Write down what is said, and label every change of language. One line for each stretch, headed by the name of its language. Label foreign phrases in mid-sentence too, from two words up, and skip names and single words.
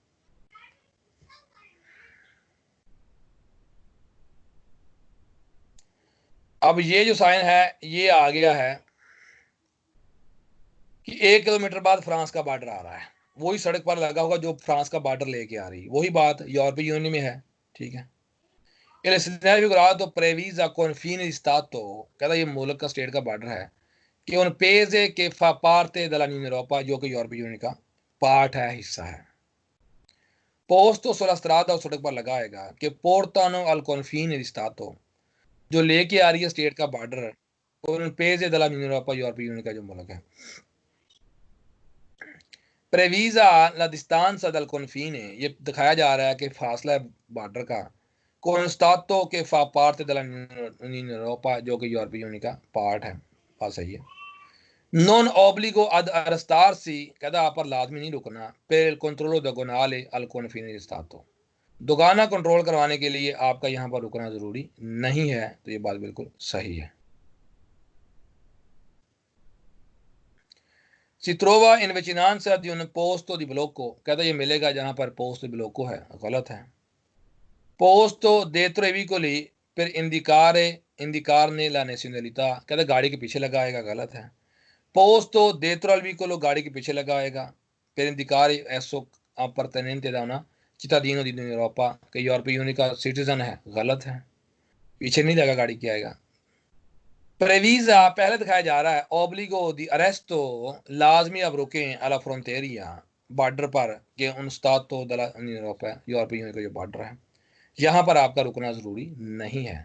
Hindi: अब ये जो साइन है ये आ गया है कि 1 किलोमीटर बाद फ्रांस का बॉर्डर आ रहा है, वही सड़क पर लगा होगा जो फ्रांस का बॉर्डर लेके आ रही, वही बात यूरोपीय यूनियन में है। ठीक है, तो
Italian: प्रेवीजा confine di stato,
Hindi: कहता ये मुल्क का स्टेट का बॉर्डर है कि
Italian: un paese che fa parte dell'Unione Europea,
Hindi: जो कि यूरोपीय यूनियन का पार्ट है, हिस्सा है।
Italian: posto sulla strada,
Hindi: उस सड़क पर लगाएगा कि
Italian: portano al confine di stato,
Hindi: जो लेके आ रही है स्टेट का बॉर्डर,
Italian: un paese dell'Unione Europea,
Hindi: यूरोपीय यूनियन का जो मुल्क है।
Italian: प्रेवीजा la distanza dal confine,
Hindi: ये दिखाया जा रहा है कि फासला बॉर्डर का
Italian: con stato che fa parte dell'Unione Europea,
Hindi: जो कि यूरोपीय यूनियन का पार्ट है। बात सही है।
Italian: non obbligo ad arrestarsi,
Hindi: कहता आप पर लाजमी नहीं रुकना
Italian: per il controllo doganale al confine di stato,
Hindi: दोगाना कंट्रोल करवाने के लिए आपका यहाँ पर रुकना जरूरी नहीं है। तो ये बात बिल्कुल सही है।
Italian: Si trova in vicinanza di un posto di blocco,
Hindi: कहता ये मिलेगा जहां पर
Italian: posto blocco
Hindi: है, गलत है।
Italian: posto dietro i vicoli per indicarne la nazionalità,
Hindi: कहता गाड़ी के पीछे लगाएगा, गलत है।
Italian: posto dietro al vicolo,
Hindi: गाड़ी के पीछे लगाएगा,
Italian: per indicare esso appartenente da una cittadino di Europa,
Hindi: कि यूरोपीय यूनियन का सिटीजन है, गलत है। पीछे नहीं लगा, गाड़ी क्या आएगा। प्रेवीजा पहले दिखाया जा रहा है,
Italian: obbligo di arresto,
Hindi: लाजमी अब रुकें
Italian: alla frontiera,
Hindi: बॉर्डर पर,
Italian: che un stato della
Hindi: यूरोपीय यूनियन का जो बॉर्डर है, यहाँ पर आपका रुकना जरूरी नहीं है।